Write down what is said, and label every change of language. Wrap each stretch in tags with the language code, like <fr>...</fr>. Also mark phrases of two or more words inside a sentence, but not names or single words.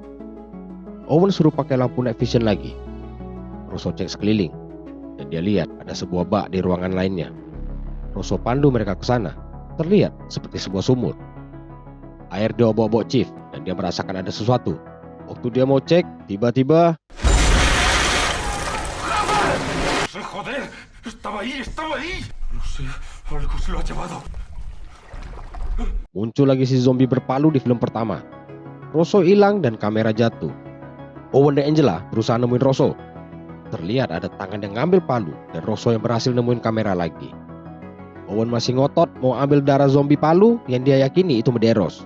<id>Owen suruh pakai lampu</id> <en>night vision</en> <id>lagi. Rosso cek sekeliling dan dia lihat ada sebuah bak di ruangan lainnya. Rosso pandu mereka ke sana. Terlihat seperti sebuah sumur. Air diobok-obok Chief dan dia merasakan ada sesuatu. Waktu dia mau cek, tiba-tiba</id> <es>¡Joder! ¡Estaba ahí! ¡Estaba ahí! No sé, algo se lo ha llevado.</es> <id>muncul lagi si zombie berpalu di film pertama. Rosso hilang dan kamera jatuh. Owen dan Angela berusaha nemuin Rosso. Terlihat ada tangan yang ngambil palu dan Rosso yang berhasil nemuin kamera lagi. Owen masih ngotot mau ambil darah zombie palu yang dia yakini itu Medeiros.</id>